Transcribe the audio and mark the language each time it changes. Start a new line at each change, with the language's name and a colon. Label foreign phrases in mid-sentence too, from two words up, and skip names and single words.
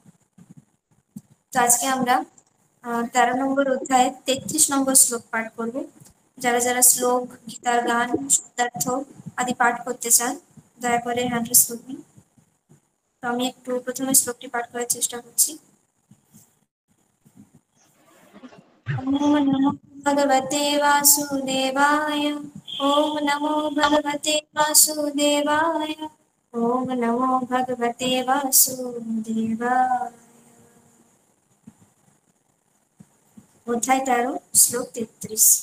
Bangla: তো আজকে আমরা 13 নম্বর অধ্যায়ে 33 নম্বর শ্লোক পাঠ করব। যারা যারা শ্লোক, গীতার গান, শব্দার্থ আদি পাঠ করতে চান দয়া করে
English: hand raise
Bangla: করবেন। তো আমি একটু প্রথমে শ্লোকটি পাঠ করার চেষ্টা করছি।
Sanskrit: ওম নমো ভগবতে বাসুদেবায়, ওম নমো ভগবতে বাসুদেবায়, ওম নমো ভগবতে বাসুদেবায়।
Bangla: অধ্যায় 13 শ্লোক 33।